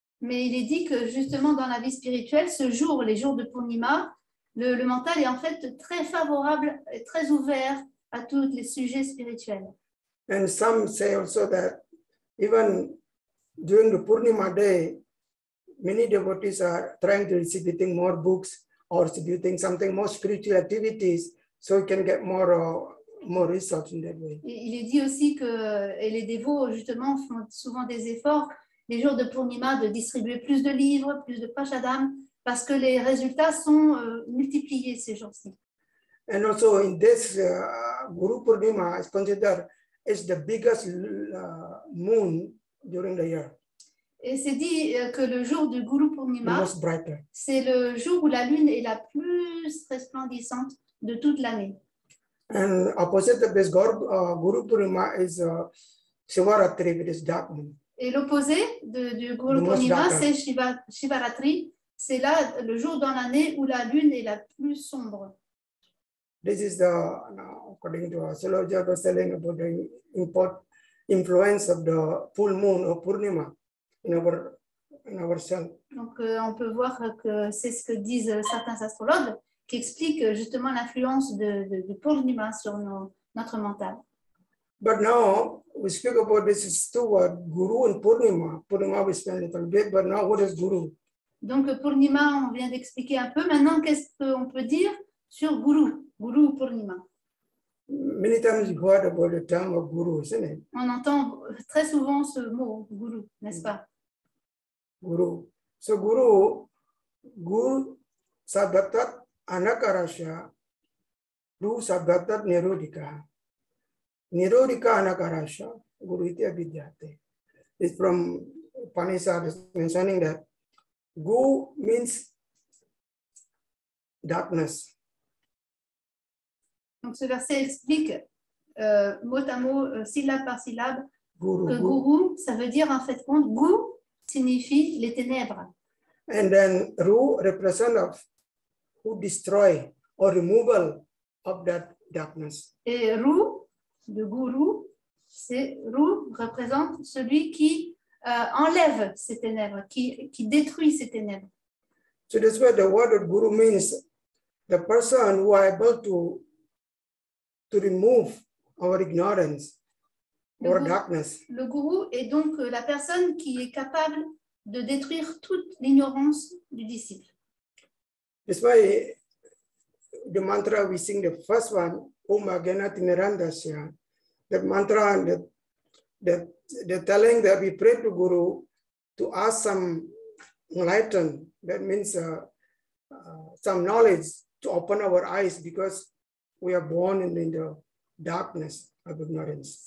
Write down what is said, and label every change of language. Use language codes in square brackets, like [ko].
[fr] Mais il est dit que justement dans la vie spirituelle, ce jour, les jours de Purnima, le mental est en fait très favorable, très ouvert à tous les sujets spirituels. [en] And some say also that even during the Purnima day, many devotees are trying to receive more books or receiving something more spiritual activities, so you can get more results in that way. [fr] Et il est dit aussi que les dévots justement font souvent des efforts les jours de Purnima de distribuer plus de livres, plus de prashadam, parce que les résultats sont multipliés ces jours-ci. [en] And also in this Guru Purnima is considered as the biggest moon during the year. [fr] Et c'est dit que le jour du Guru Purnima, c'est le jour où la lune est la plus resplendissante de toute l'année. [en] And opposite of this Guru Purnima is Shivaratri, which is dark moon. [fr] Et l'opposé du Guru Purnima, c'est Shivaratri. C'est là le jour dans l'année où la lune est la plus sombre. [en] This is according to astrology, I was telling about the influence of the full moon or Purnima in our self. [fr] Donc, on peut voir que c'est ce que disent certains astrologues qui expliquent justement l'influence de Purnima sur notre mental. [en] But now we speak about this two words, Guru and Purnima. Purnima we spend a little bit, but now what is Guru? [fr] Donc, Purnima, on vient d'expliquer un peu. Maintenant, qu'est-ce qu'on peut dire sur Guru, Guru ou Purnima? [en] Many times you heard about the term of Guru, isn't it? [fr] On entend très souvent ce mot, Guru, n'est-ce pas? [sa] Guru. So Guru Sabdatat Anakarasha, Guru Sabdatat Nirodika. Nirodika Anakarasha, Guru Itya Vidyate. [en] It's from Upanishad is mentioning that Gu means darkness. [fr] Donc ce verset explique mot à mot, syllabe par syllabe, Guru, que Guru, ça veut dire en fait compte, Gu signifie les ténèbres. [en] And then Ru represents who destroy or removal of that darkness. [fr] Et Ru, de Guru, Ru représente celui qui enlève ces ténèbres, qui détruit ces ténèbres. [en] So that's why the word of Guru means the person who are able to remove our ignorance, our darkness. [fr] Le gourou est donc la personne qui est capable de détruire toute l'ignorance du disciple. [en] That's why the mantra we sing, the first one, [sa] Om Agena Timirandasya, [en] that mantra, the telling that we pray to Guru to ask some enlighten, that means some knowledge to open our eyes because we are born in the darkness of ignorance.